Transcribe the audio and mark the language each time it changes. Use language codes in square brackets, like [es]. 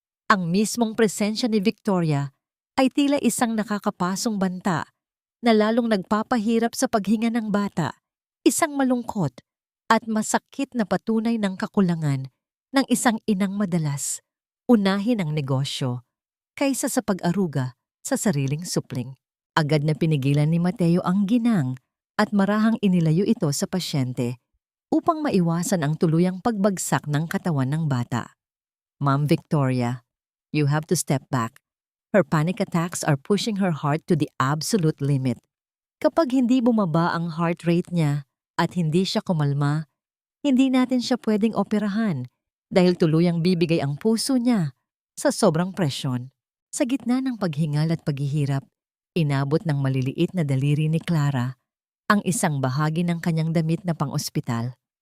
[tl] Ang mismong presensya ni Victoria ay tila isang nakakapasong banta na lalong nagpapahirap sa paghinga ng bata, isang malungkot at masakit na patunay ng kakulangan ng isang inang madalas unahin ang negosyo kaysa sa pag-aruga sa sariling supling. Agad na pinigilan ni Mateo ang ginang at marahang inilayo ito sa pasyente upang maiwasan ang tuluyang pagbagsak ng katawan ng bata. [en] "Ma'am Victoria, you have to step back. Her panic attacks are pushing her heart to the absolute limit. [tl] Kapag hindi bumaba ang heart rate niya at hindi siya kumalma, hindi natin siya pwedeng operahan dahil tuluyang bibigay ang puso niya sa sobrang presyon." Sa gitna ng paghingal at paghihirap, inabot ng maliliit na daliri ni Clara ang isang bahagi ng kanyang damit na pang-ospital.